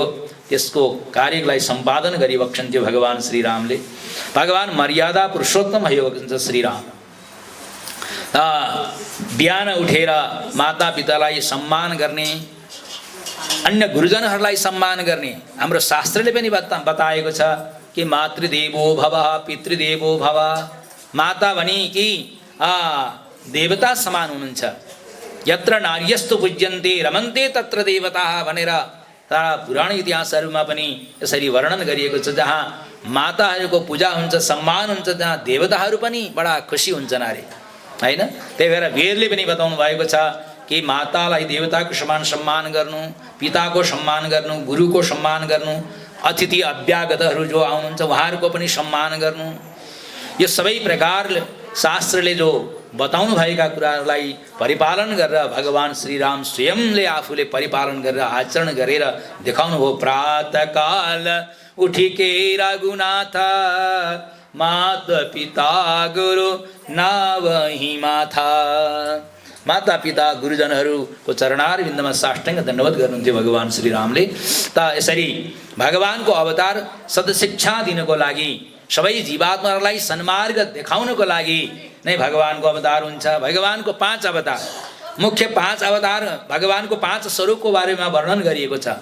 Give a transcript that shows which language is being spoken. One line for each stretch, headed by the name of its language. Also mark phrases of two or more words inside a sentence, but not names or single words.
Nepali: त्यसको कार्यलाई सम्पादन गरिबक्सन्थ्यो भगवान श्रीरामले। भगवान मर्यादा पुरुषोत्तम भइबक्सन्छ श्रीराम। बिहान उठेर मातापितालाई सम्मान गर्ने, अन्य गुरुजनहरूलाई सम्मान गर्ने हाम्रो शास्त्रले पनि बताएको छ कि
Sanskrit: मातृदेवो भव पितृदेवो भव।
Nepali: माता भनी कि देवता समान हुनुहुन्छ।
Sanskrit: यत्र नार्यस्तु पूज्यन्ते रमन्ते तत्र देवताः
Nepali: भनेर पुराण इतिहासहरूमा पनि यसरी वर्णन गरिएको छ। जहाँ माताहरूको पूजा हुन्छ, सम्मान हुन्छ, जहाँ देवताहरू पनि बडा खुसी हुन्छन् अरे। होइन, त्यही भएर वेदले पनि बताउनु भएको छ कि मातालाई देवताको समान सम्मान गर्नु, पिताको सम्मान गर्नु, गुरुको सम्मान गर्नु, अतिथि अभ्यागतहरू जो आउनुहुन्छ उहाँहरूको पनि सम्मान गर्नु। यो सबै प्रकार शास्त्रले जो बताउनु भएका कुराहरूलाई परिपालन गरेर भगवान श्रीराम स्वयंले आफूले परिपालन गरेर आचरण गरेर देखाउनु हो।
Awadhi: प्रातःकाल उठिके रघुनाथ माता पिता गुरु नावहि माथा।
Nepali: माता पिता गुरुजनहरूको चरणार बिन्दमा साष्टाङ्ग दण्डवत गर्नुहुन्थ्यो भगवान श्रीरामले। त यसरी भगवानको अवतार सदशिक्षा दिनको लागि, सबै जीवात्माहरूलाई सन्मार्ग देखाउनको लागि नै भगवानको अवतार हुन्छ। भगवानको 5 अवतार, मुख्य 5 अवतार, भगवानको 5 स्वरूपको बारेमा वर्णन गरिएको छ।